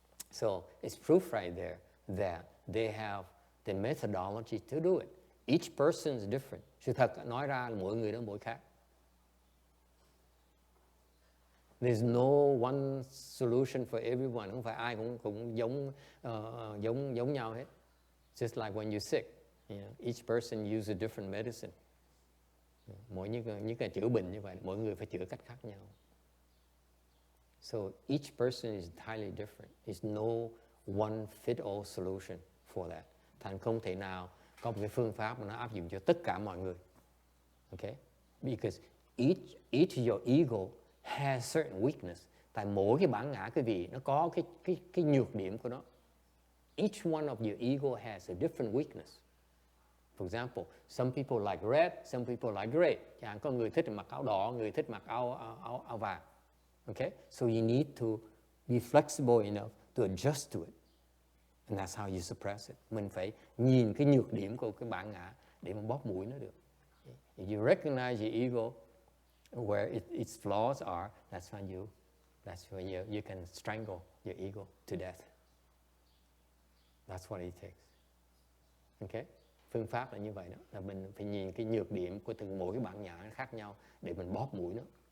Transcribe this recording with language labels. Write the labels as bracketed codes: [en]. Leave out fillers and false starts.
[en] So it's proof right there that they have the methodology to do it. Each person is different. [vi] Sự thật nói ra là mỗi người đó mỗi khác. [en] There's no one solution for everyone. [vi] Không phải ai cũng giống nhau hết. [en] Just like when you're sick, you know, each person uses a different medicine. [vi] Mỗi những cái chữa bệnh như vậy, mỗi người phải chữa cách khác nhau. [en] So each person is entirely different. There's no one fit all solution for that. [vi] Thành không thể nào có một cái phương pháp mà nó áp dụng cho tất cả mọi người. [en] Okay? Because each of your ego has certain weakness. [vi] Tại mỗi cái bản ngã cái vị nó có cái nhược điểm của nó. [en] Each one of your ego has a different weakness. For example, some people like red, some people like gray. [vi] Chẳng có người thích mặc áo đỏ, người thích mặc áo vàng. [en] Okay? So you need to be flexible enough to adjust to it. And that's how you suppress it. [vi] Mình phải nhìn cái nhược điểm của cái bản ngã để mà bóp mũi nó được. [en] If you recognize your ego, where its flaws are, that's when you can strangle your ego to death. That's what it takes. Okay? [vi] Phương pháp là như vậy đó, là mình phải nhìn cái nhược điểm của từng mỗi cái bản ngã khác nhau để mình bóp mũi nó.